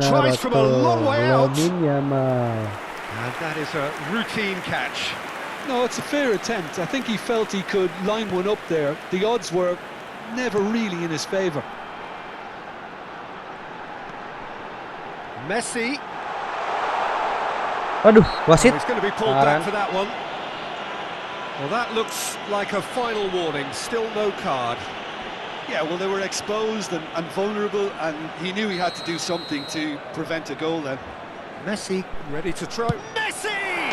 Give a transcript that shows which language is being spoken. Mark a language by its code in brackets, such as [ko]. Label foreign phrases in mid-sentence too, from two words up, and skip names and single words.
[en] Tries from a long way out. Lamine Yamal. And that is a routine catch. No, it's a fair attempt. I think he felt he could line one up there. The odds were never really in his favour. Messi. [id] Aduh, [en] Oh, [id] wasit. [en] he's going to be pulled [id] Larangan. [en] back for that one. Well, that looks like a final warning. Still no card. Yeah, well, they were exposed and vulnerable, and he knew he had to do something to prevent a goal then. Messi ready to throw. Messi!